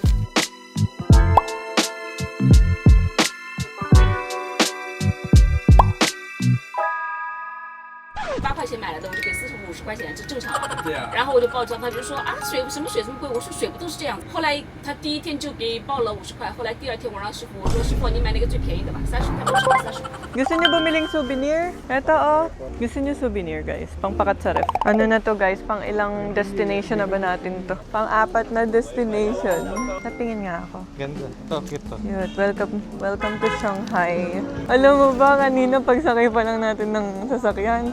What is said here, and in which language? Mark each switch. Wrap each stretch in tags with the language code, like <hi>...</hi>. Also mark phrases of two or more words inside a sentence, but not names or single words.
<zh>8 块钱买来的，我就给450块钱，这正常。对啊。然后我就报账，他就说啊，水什么水这么贵？我说水不都是这样子。后来他第一天就给报了50块，后来第二天我让师傅，我说师傅你买那个最便宜的吧，30，他说30。</zh> <tl>Gusto niyo bumiling souvenir? Ito oh. Gusto niyo souvenir guys? Pangpakat sa ref. Ano na to guys? Pang ilang destination na ba natin to? Pang-apat na destination. Natingin nga ako. Ganda. Ito, cute to. Yun,</tl> <en>welcome to Shanghai.</en> <tl>Alam mo ba, kanina pagsakay pa lang natin ng sasakyan.</tl>